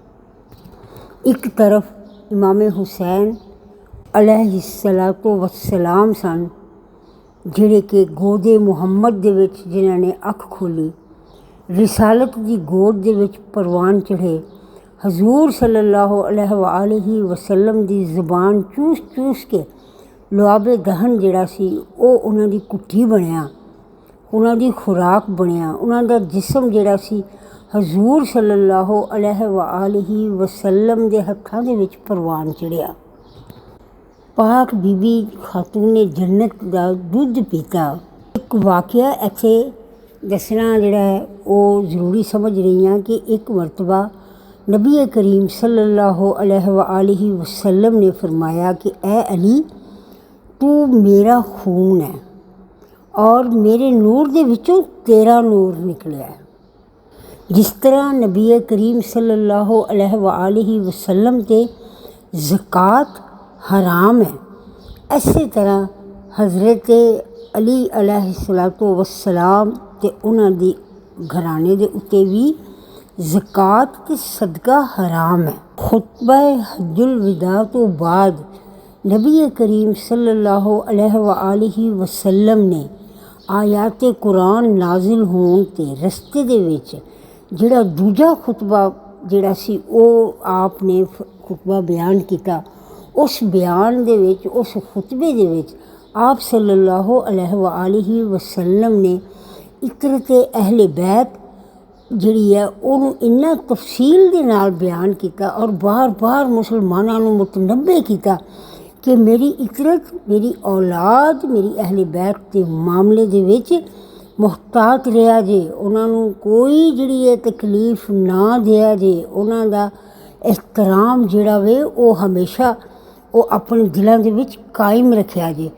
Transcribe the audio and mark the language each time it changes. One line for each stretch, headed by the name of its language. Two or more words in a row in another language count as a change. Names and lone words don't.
Punjabi: اک طرف امام حسین
Arabic: عليه الصلاة والسلام
Punjabi: سن جیہڑے کہ گودے محمد دے وچ جنہاں نے اکھ کھولی، رسالت کی گود دے وچ پروان چڑھے، حضور
Arabic: صلى الله عليه وسلم
Punjabi: دی زبان چوس چوس کے لعابِ دہن جیہڑا سی وہ اونہاں دی کٹھی بنیا، اونہاں دی خوراک بنیا. اونہاں دا جسم جیہڑا سی حضور
Arabic: صلى الله عليه وسلم
Punjabi: دے ہتھاں دے وچ پروان چڑھیا. پاک بی بی خاتون جنت دا دُدھ پیتا. اک واقعہ ایتھے دسنا جیہڑا اے وہ ضروری سمجھ رہی ہاں کہ اک مرتبہ نبی کریم
Arabic: صلى الله عليه وسلم
Punjabi: نے فرمایا کہ اے علی، توں میرا خون ایں اور میرے نور دے وچوں تیرا نور نکلیا اے. جس طرح نبی کریم
Arabic: صلى الله عليه وسلم
Punjabi: تے زکات حرام اے، اسی طرح حضرت علی
Arabic: عليه الصلاة والسلام
Punjabi: تے اونہاں دی گھرانے دے اُتے وی زکات تے صدقہ حرام اے. خطبہ حجۃ الوداع توں بعد نبی کریم
Arabic: صلى الله عليه وسلم
Punjabi: نے آیات قرآن نازل ہوݨ تے رستے دے وچ جیہڑا دوجا خطبہ جیہڑا سی وہ آپ نے خطبہ بیان کیتا. اس بیان دے وچ، اس خطبے دے وچ آپ
Arabic: صلى الله عليه وسلم
Punjabi: نے عترت اہلِ بیت جیہڑی اے اونہاں نے اِنّا تفصیل دے نال بیان کیتا
Urdu: اور بار بار مسلمانوں کو متنبہ کیا کہ میری عترت، میری اولاد، میری اہلِ بیت کے معاملے
Punjabi: دے وچ محتاط رہیا جے، اونہاں نوں کوئی جیہڑی اے تکلیف نہ دیا جے، اونہاں دا احترام جیہڑا وے وہ ہمیشہ وہ اپنے دلاں دے وچ قائم رکھیا جے.